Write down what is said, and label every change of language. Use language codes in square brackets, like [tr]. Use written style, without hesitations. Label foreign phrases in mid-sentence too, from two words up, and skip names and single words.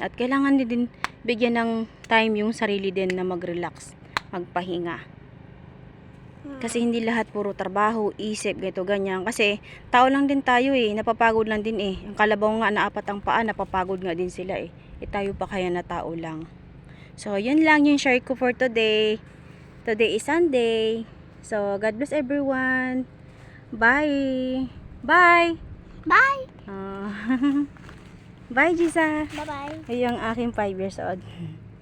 [tl] At kailangan din bigyan ng time yung sarili din na mag-relax, magpahinga. Kasi hindi lahat puro trabaho, isip, ganito, ganyan. Kasi tao lang din tayo eh, napapagod lang din eh. Ang kalabaw nga na apat ang paa, napapagod nga din sila eh. Tayo pa kaya na tao lang. So, yun lang yung share ko [en] for today. Today is Sunday. So, God bless everyone. Bye. Bye. Bye. Ah, bye, Gisa. Bye-bye. [tl] Yung aking 5 [en] years old.